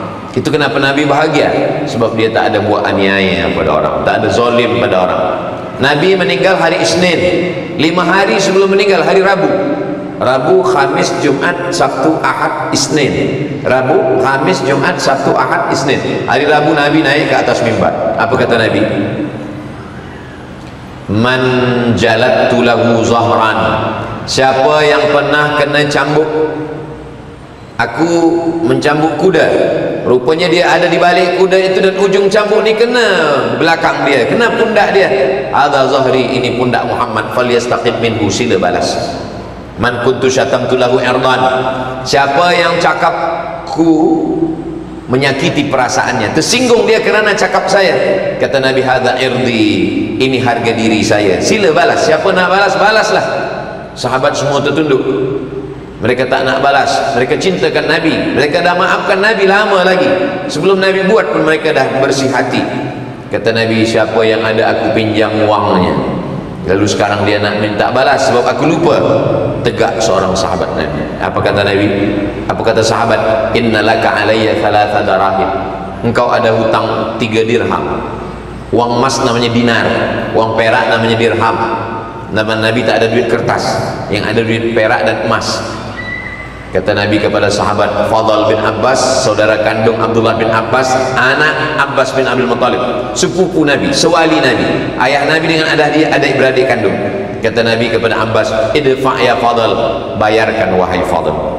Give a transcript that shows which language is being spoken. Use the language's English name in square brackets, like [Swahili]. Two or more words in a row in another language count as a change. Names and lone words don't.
[Malay] Itu kenapa Nabi bahagia, sebab dia tak ada buat aniaya pada orang, tak ada zalim pada orang. Nabi meninggal hari Isnin. 5 hari sebelum meninggal hari Rabu. Rabu, Khamis, Jumat, Sabtu, Ahad, Isnin. Rabu, Khamis, Jumat, Sabtu, Ahad, Isnin. Hari Rabu Nabi naik ke atas mimbar. Apa kata Nabi? [Arabic] من جلدت له ظهرا, [Malay] siapa yang pernah kena cambuk, aku mencambuk kuda, rupanya dia ada di balik kuda itu dan ujung cambuk ni kena belakang dia, kena pundak dia. [Arabic] هذا ظهري, [Malay] ini pundak Muhammad, [Arabic] فليستقم منه, [Malay] sila balas. [Arabic] من كنت شتمت له عرضا, [Malay] siapa yang cakapku menyakiti perasaannya, tersinggung dia kerana cakap saya, kata Nabi, [Arabic] هذا عرضي, [Malay] ini harga diri saya, sila balas. Siapa nak balas, balaslah. Sahabat semua tertunduk, mereka tak nak balas, mereka cintakan Nabi, mereka dah maafkan Nabi lama lagi, sebelum Nabi buat pun mereka dah bersih hati. Kata Nabi, siapa yang ada aku pinjam wangnya, lalu sekarang dia nak minta balas sebab aku lupa. Tegak seorang sahabat Nabi. Apa kata Nabi? Apa kata sahabat? [Arabic] إن لك علي ثلاثة دراهم, [Malay] engkau ada hutang 3 dirham. Uang emas namanya dinar, uang perak namanya dirham. Nama Nabi tak ada duit kertas, yang ada duit perak dan emas. Kata Nabi kepada sahabat Fadl bin Abbas, saudara kandung Abdullah bin Abbas, anak Abbas bin Abdul Muttalib, sepupu Nabi, sewali Nabi, ayah Nabi dengan adik-beradik kandung. Kata Nabi kepada Abbas, [Arabic] ادفع يا فضل, [Malay] bayarkan wahai Fadl.